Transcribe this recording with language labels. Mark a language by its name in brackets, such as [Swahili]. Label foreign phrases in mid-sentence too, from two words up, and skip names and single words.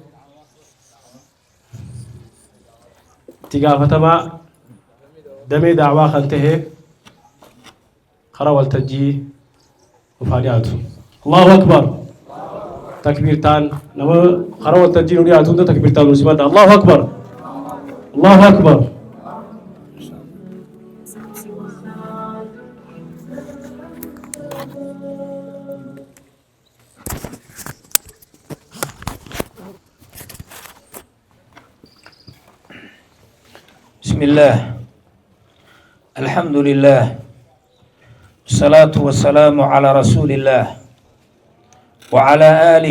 [Oromo] itti gaafatamaa damee daawwaa kan ta'e karaa waltajjii dhufaa dhiyaatu. [Arabic] الله أكبر. [Oromo] takbirtaan nama karaa waltajjii nu dhiyaatu hunda takbirtaan nu simadha. [Arabic] الله أكبر. الله أكبر. بسم الله الحمد لله والصلاة والسلام على رسول الله وعلى آله